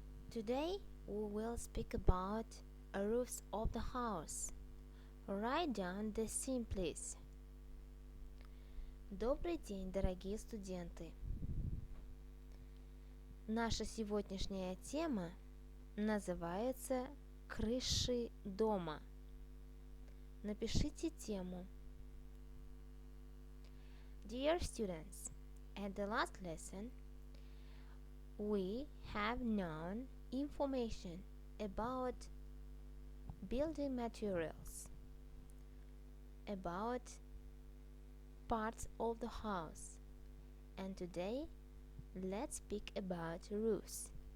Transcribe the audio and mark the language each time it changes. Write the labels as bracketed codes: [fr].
[en] Today we will speak about roofs of the house. Write down the theme, please. [ru] Добрый день, дорогие студенты. Наша сегодняшняя тема называется «Крыши дома». Напишите тему. [en] Dear students, at the last lesson, we have known information about building materials, about parts of the house, and today let's speak about roofs.